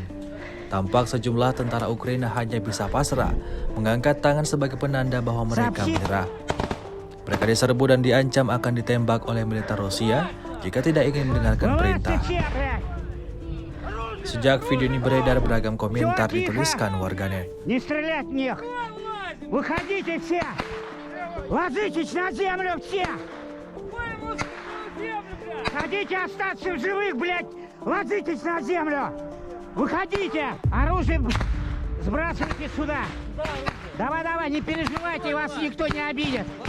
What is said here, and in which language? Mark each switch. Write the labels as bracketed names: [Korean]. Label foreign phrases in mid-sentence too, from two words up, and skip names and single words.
[Indonesian] Tampak sejumlah tentara Ukraina hanya bisa pasrah, mengangkat tangan sebagai penanda bahwa mereka menyerah. Mereka diserbu dan diancam akan ditembak oleh militer Rusia jika tidak ingin mendengarkan perintah. Sejak video ini beredar, beragam komentar dituliskan warganet. [Russian] Не стрелять в них! Выходите все! Ложитесь на землю все! Хотите остаться в живых, блядь! Ложитесь на землю! Выходите! Оружие сбрасывайте сюда! Давай, не переживайте, вас никто не обидит!